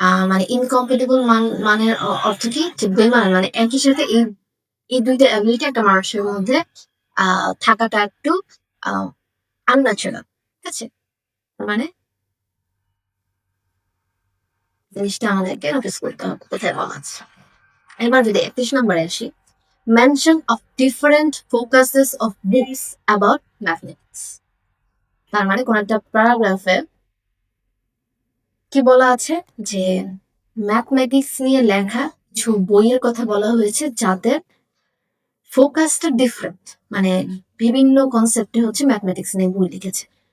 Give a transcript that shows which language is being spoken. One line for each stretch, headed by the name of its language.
Bangla: মানে ইনকম্পেটেবল মানের অর্থ কি? যে বেমানান, মানে একই সাথে এই দুইটা অ্যাবিলিটি একটা মানুষের মধ্যে থাকাটা একটু আনন্যাচারাল। ঠিক আছে? মানে জিনিসটা আমাদেরকে নোটিস করতে হবে কোথায় বলা আছে। এবার যদি 31 নম্বরে আসি,
English: mention of different focuses of books about mathematics.
Bangla: তার মানে কোন একটা প্যারাগ্রাফে কি বলা আছে যে ম্যাথমেটিক্স নিয়ে লেখা কিছু বইয়ের কথা বলা হয়েছে যাদের ফোকাসটা ডিফারেন্ট, মানে বিভিন্ন কনসেপ্টে হচ্ছে ম্যাথমেটিক্স নিয়ে বই লিখেছে।